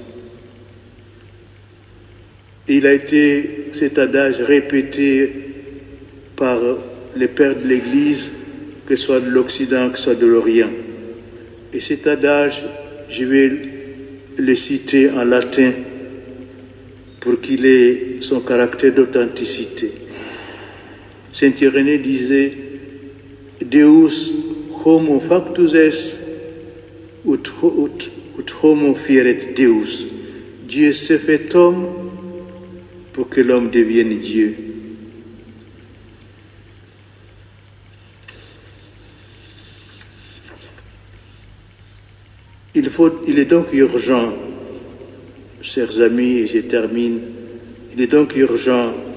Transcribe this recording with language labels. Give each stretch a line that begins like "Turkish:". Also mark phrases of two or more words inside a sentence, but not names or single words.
French: Il a été, cet adage, répété par les pères de l'Église, que ce soit de l'Occident, que ce soit de l'Orient. Et cet adage, je vais le citer en latin. pour qu'il ait son caractère d'authenticité. Saint Irénée disait
Latin: Deus homo factus est ut homo fieret Deus.
French: Dieu s'est fait homme pour que l'homme devienne Dieu. Il est donc urgent, chers amis, et je termine, il est donc urgent